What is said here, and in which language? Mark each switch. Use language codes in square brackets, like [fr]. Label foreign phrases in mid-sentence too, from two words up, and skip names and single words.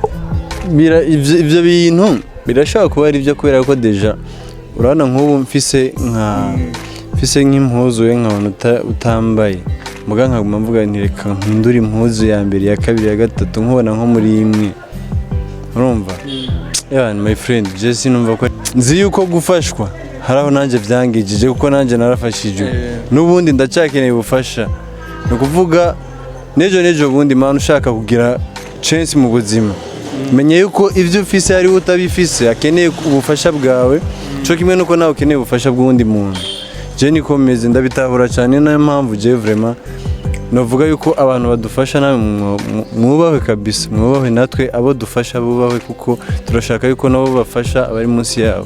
[rn] ivyo bintu birashobora kuba ari byo kubera ko deja urabona nk'ubu mfise nk'impuzu we nkabona utambaye muga nkaguma mvuga nti reka mpindure impuzu ya mbere ya kabiri ya gatatu nkubona nko muri imwe urumva [en] my friend [rn] Jesse numva ko nzi yuko gufashwa haraho nanje vyangijije kuko nanje narafashijwe n'ubundi ndacyakeneye ubufasha no kuvuga nejo bundi man ushaka kugira chance mu buzima menye yuko ivyo ufise ari utabifise akeneye ubufasha bwawe cyo kimwe nuko nawe ukeneye ubufasha bw'undi muntu je nikomeze ndabitahura cyane nayo mpamvu je vraiment novuga yuko abantu badufasha nawe mwubahwe kabisa mwubahwe natwe abo dufasha bubahwe kuko turashaka yuko nabo bafasha abari munsi yabo.